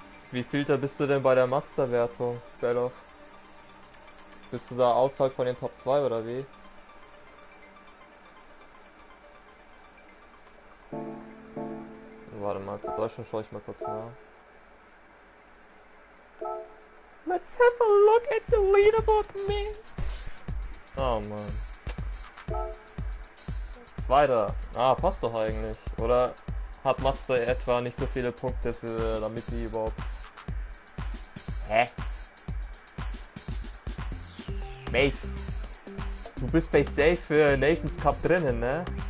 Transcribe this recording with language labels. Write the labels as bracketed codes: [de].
[de] Wie vielter bist du denn bei der Master-Wertung, Belloff? Bist du da außerhalb von den Top 2 oder wie? Warte mal, für Deutschland schaue ich mal kurz nach. [en] Let's have a look at the leaderboard, man. [de] Oh Mann. Zweiter. Ah, passt doch eigentlich. Oder hat Master etwa nicht so viele Punkte für, damit die überhaupt... Hä? Mate, du bist bei Safe für Nations Cup drinnen, ne?